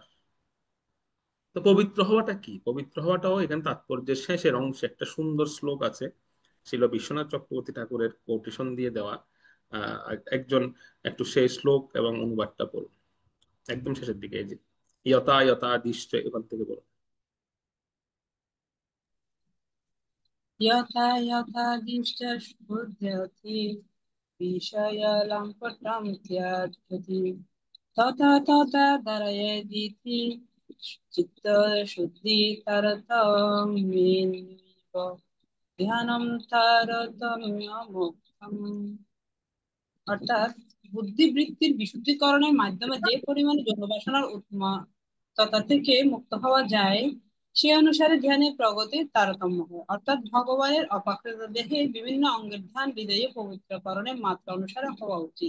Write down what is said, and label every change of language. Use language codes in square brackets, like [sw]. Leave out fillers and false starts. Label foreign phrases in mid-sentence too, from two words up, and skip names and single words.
[bn] তো পবিত্র হওয়াটা কি? পবিত্র হওয়াটাও এখানে তাৎপর্যের শেষের অংশে একটা সুন্দর শ্লোক আছে, ছিল বিশ্বনাথ চক্রবর্তী ঠাকুরের কোটেশন দিয়ে দেওয়া। আহ একজন একটু সেই শ্লোক এবং অনুবাদটা পড়ুন, একদম শেষের দিকে, এই যে [sa] ইয়তা ইয়তা দিষ্ট, [bn] এখান থেকে বলুন। [sa] यथा यथा दिष्टस्फुर्जति विषयलम्पटं त्यजति तथा तथा धारयतीति चित्तशुद्धितरतमेव ध्यानं तारतम्यमुक्तम्। [bn] অর্থাৎ বুদ্ধিবৃত্তির বিশুদ্ধীকরণের মাধ্যমে যে পরিমাণে যৌনবাসনার উন্মত্ততা থেকে মুক্ত হওয়া যায়, সে অনুসারে ধ্যানের প্রগতির তারতম্য হয়। অর্থাৎ ভগবানের অপাকৃত দেহে বিভিন্ন অঙ্গের ধ্যান হৃদয়ে পবিত্রকরণের মাত্রা অনুসারে হওয়া উচিত।